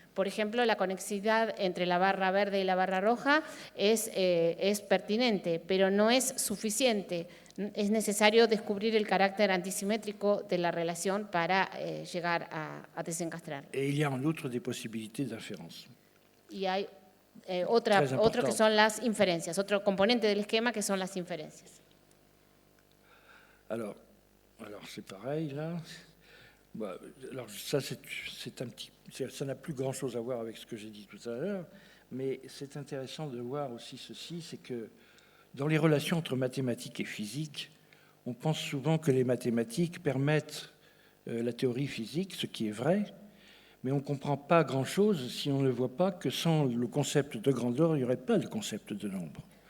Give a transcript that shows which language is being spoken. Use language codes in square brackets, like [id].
[es] Por ejemplo, la conexidad entre la barra verde y la barra roja es pertinente, pero no es suficiente. Es necesario descubrir el carácter antisimétrico de la relación para llegar a desencastrar. [fr] Et il y a en outre des possibilités d'inférence. [es] Y hay otro que son las inferencias, otro componente del esquema que son las inferencias. [fr] Alors c'est pareil là. Bah, alors ça, ça n'a plus grand-chose à voir avec ce que j'ai dit tout à l'heure, mais c'est intéressant de voir aussi ceci, c'est que dans les relations entre mathématiques et physique, on pense souvent que les mathématiques permettent la théorie physique, ce qui est vrai, mais on ne comprend pas grand-chose si on ne voit pas que sans le concept de grandeur, il n'y aurait pas de concept de nombre.